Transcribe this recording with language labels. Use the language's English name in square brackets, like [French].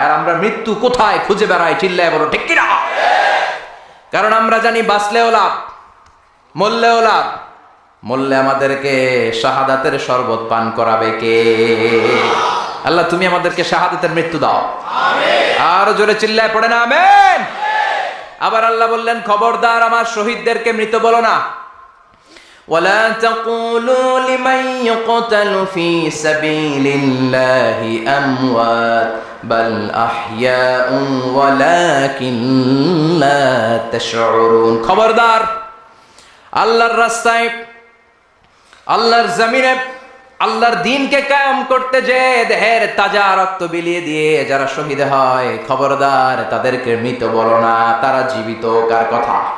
[Bangla] আর আমরা মৃত্যু কোথায় খুঁজে বেড়াই? চিল্লায় বলো ঠিক কিনা? কারণ আমরা জানি বাঁচলেও লাভ, মরলেও লাভ। মরলে আমাদেরকে শাহাদাতের শরবত পান করাবে কে? আল্লাহ তুমি আমাদেরকে শাহাদাতের মৃত্যু দাও। আর জোরে চিল্লায় পড়ে না আমিন। আবার আল্লাহ বললেন খবরদার আমার শহীদদেরকে মৃত বলো না। [Arabic] ولا تقولوا لمن يقتل في سبيل الله أموات بل أحياء ولكن لا تشعرون। [Bangla] খবরদার আল্লাহর রাস্তায়, আল্লাহর জমিনে আল্লাহর দ্বীনকে কায়েম করতে যে দেহের তাজা রক্ত বিলিয়ে দিয়ে যারা শহীদ হয়, খবরদার তাদেরকে মৃত বলো না। তারা জীবিত। কার কথা?